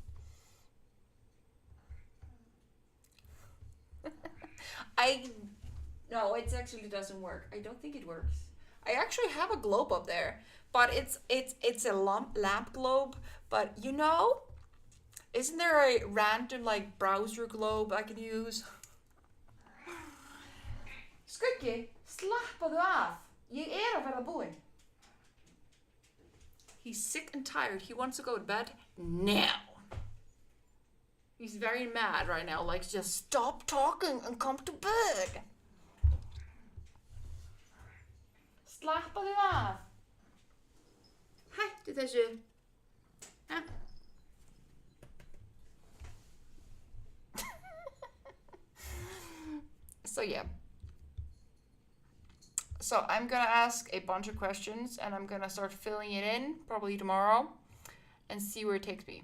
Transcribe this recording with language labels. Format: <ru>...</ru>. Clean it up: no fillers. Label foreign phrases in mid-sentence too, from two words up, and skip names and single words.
<en>No, it actually doesn't work. I don't think it works. I actually have a globe up there, but it's a lamp globe. But isn't there a random like browser globe I can use?</en> <is>Skuggi, slappaðu af. Ég að verða búinn.</is> <en>He's sick and tired. He wants to go to bed now. He's very mad right now. Like, just stop talking and come to bed.</en> <is>Slappaðu af. Hættu þessu. Huh?</is> <en>So yeah. So I'm gonna ask a bunch of questions and I'm gonna start filling it in probably tomorrow and see where it takes me.</en>